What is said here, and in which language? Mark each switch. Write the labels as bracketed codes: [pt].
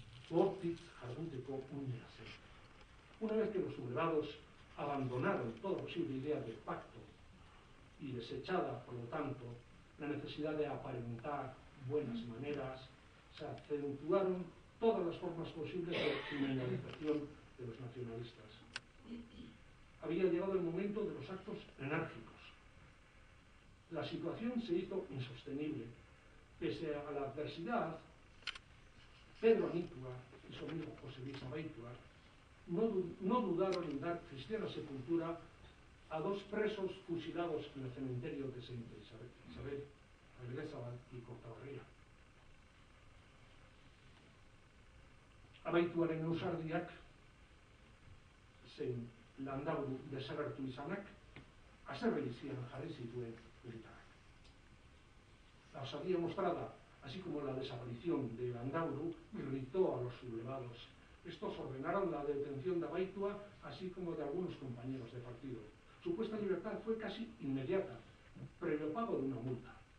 [eu] Hortik jarduteko unea zen. [es] Una vez que los sublevados abandonaron toda posible idea de pacto y desechada, por lo tanto, la necesidad de aparentar buenas maneras, se acentuaron todas las formas posibles de criminalización de los nacionalistas. Había llegado el momento de los actos enérgicos. La situación se hizo insostenible. Pese a la adversidad, Pedro Anitúa y su amigo José Luis Abaitua no dudaron en dar cristiana sepultura a dos presos fusilados en el cementerio de Santa Isabel, Abelézabal y Cortabarria. [eu] Abaituaren ausardiak zein Landaburu desagertu izanak haserreizian jarri zituen militarrak. [es] La osadía mostrada, así como la desaparición de Landaburu, irritó a los sublevados. Estos ordenaron la detención de Abaitua, así como de algunos compañeros de partido. Su puesta en libertad fue casi inmediata, previo pago de una multa.